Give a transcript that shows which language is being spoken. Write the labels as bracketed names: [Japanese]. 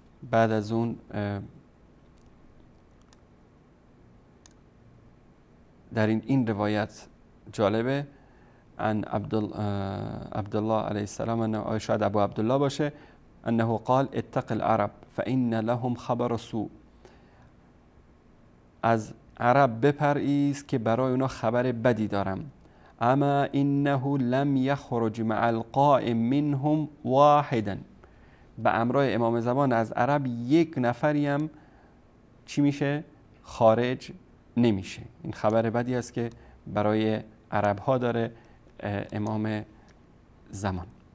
[Persian] بعد از اون در این روایت جالبه [Arabic] عن عبدالله علیه السلام، [Persian] شاید ابو عبدالله باشه، [Arabic] انه قال اتق العرب فإن لهم خبر سوء. [Persian] از عرب بپرهیز که برای اونا خبر بدی دارم. [Arabic] اما انه لم یخرج مع القائم منهم واحدا. [Persian] به امرای امام زمان از عرب یک نفری هم چی میشه؟ خارج نمیشه. این خبر بدی است که برای عرب ها داره امام زمان.